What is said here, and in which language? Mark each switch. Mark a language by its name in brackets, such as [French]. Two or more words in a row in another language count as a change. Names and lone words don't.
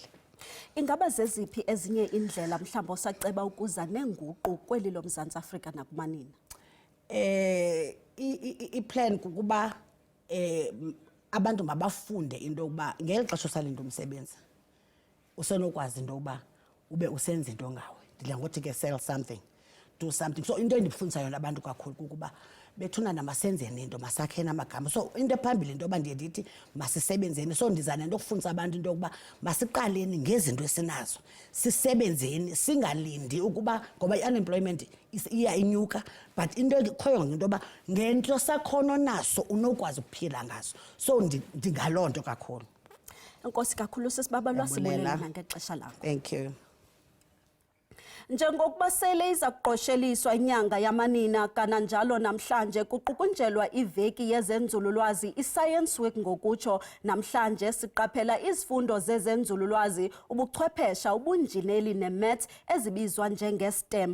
[Xhosa] Ingaba zeziphi ezinye indlela mhlawumbe osaceba ukuza nenguqu kweli loMzantsi Afrika nakumanina? I-plan kukuba abantu mabafunde into yokuba ngeli xesha usalinda umsebenzi usenokwazi into yokuba ube usenza into ngawe. Ndidla ngothi ke [English] sell something, do something. [Xhosa] So into endifundisa yona abantu kakhulu kukuba bethuna masenzeni into masakheni amagama. So into ephambili into yoba ndiye ndithi masisebenzeni. So ndiza nento okufundisa abantu into yokuba masiqaleni ngezinto esinazo sisebenzeni singalindi ukuba ngoba i-unemployment iya inyuka but into ekhoyo ngento yoba ngento sakhono naso unokwazi ukuphila ngaso. So ndingaloo nto kakhulu. Enkosi kakhulu sisibabalwa sibulela ngexesha lakho. [English] Thank you. [Xhosa] Njengokuba sele iza kuqosheliswa inyanga yamanina kananjalo namhlanje kuqukunjelwa iveki yezenzululwazi i-Science Week ngokutsho namhlanje siqaphela izifundo zezenzululwazi ubuchwephesha ubunjineli ne-maths ezibizwa njenge-STEM.